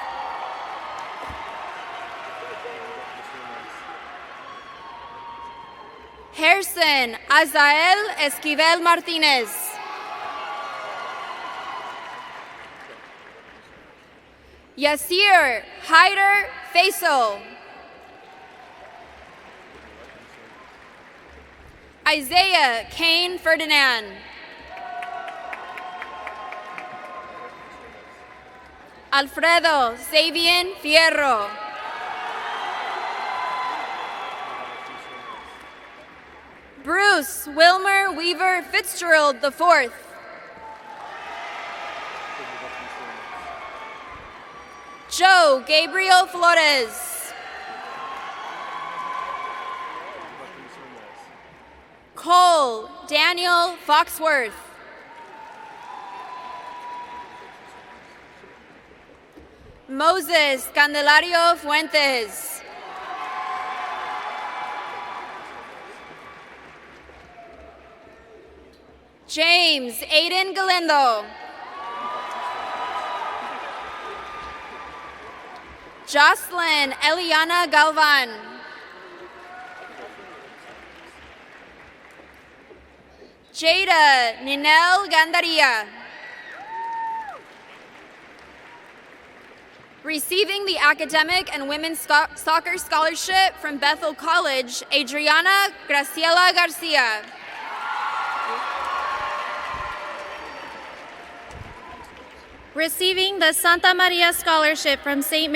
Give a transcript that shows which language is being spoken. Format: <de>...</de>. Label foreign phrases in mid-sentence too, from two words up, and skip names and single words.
<en>Gerson Azael Esquivel Martinez. Yasir Haider Faisal. Isaiah Kane Ferdinand. Alfredo Sabian Fierro. Bruce Wilmer Weaver Fitzgerald IV. Joe Gabriel Flores. Cole Daniel Foxworth. Moses Candelario Fuentes. James Aiden Galindo. Jocelyn Eliana Galvan. Jada Ninel Gandaria. Receiving the Academic and Women's Soccer Scholarship from Bethel College, Adriana Graciela Garcia. Receiving the Santa Maria Scholarship from St.</en>